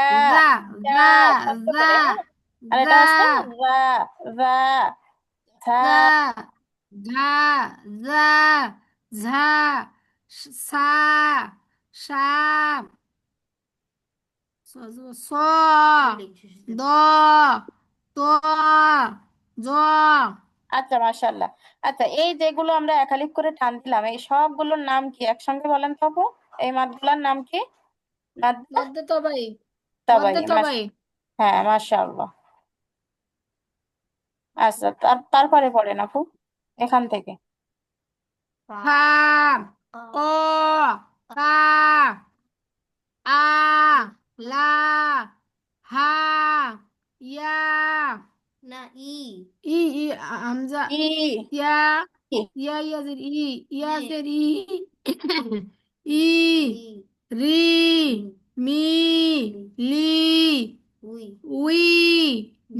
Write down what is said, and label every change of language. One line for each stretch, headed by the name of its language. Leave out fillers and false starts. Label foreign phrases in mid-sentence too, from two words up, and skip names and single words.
Arabic: জা, যা, জা,
Bangla: শব্দ
Arabic: জা,
Bangla: করে, হ্যাঁ। আর
Arabic: জা,
Bangla: এটা হচ্ছে যা, যা, ঝা।
Arabic: জা, ঝা, জা, ঝা, সা, সা, স, স, দ, ত, জ।
Bangla: আচ্ছা, মাশাআল্লাহ। আচ্ছা, এই যেগুলো আমরা একালিপ করে টান দিলাম, এই সবগুলোর নাম কি একসঙ্গে বলেন তো আপু? এই মাদগুলোর নাম কি? মাদ মধ্যে তবাই, তাবাই। মধ্যে তবাই। হ্যাঁ, মাশাআল্লাহ। আচ্ছা, তারপরে পড়েন আপু, এখান থেকে।
Arabic: ফা, ক, কা, আ, লা, হা, ইয়া, না ই। ই, হামজা, ই, ইয়া, ই।
Bangla: ইয়াজের ই,
Arabic: জি।
Bangla: ইয়াজের ই, ই,
Arabic: রি। রি, মি, লি। লি, উই। উই, নি।